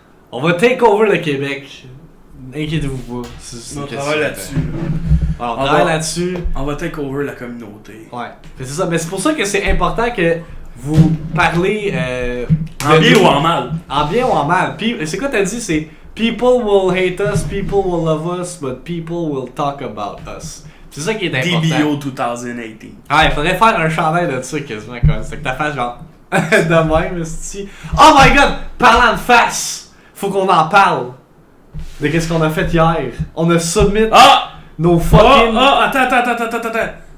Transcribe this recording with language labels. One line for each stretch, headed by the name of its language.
French: On va take over le Québec. Inquiétez-vous pas. On travaille là-dessus. Alors, on travaille là-dessus. On va take over la communauté. Ouais. Fait que c'est ça. Mais c'est pour ça que c'est important que vous parlez. En bien ou en mal. En bien ou en mal. C'est quoi t'as dit?
English: C'est people will hate us, people will love us, but people will talk about us.
French: C'est ça qui est important. DBO 2018. Ah, il faudrait faire un chandail de ça quasiment comme ça. C'est que ta face genre de même, esti. Oh my god! Parlant de face! Faut qu'on en parle. De qu'est-ce qu'on a fait hier. On a submit nos fucking... Attends.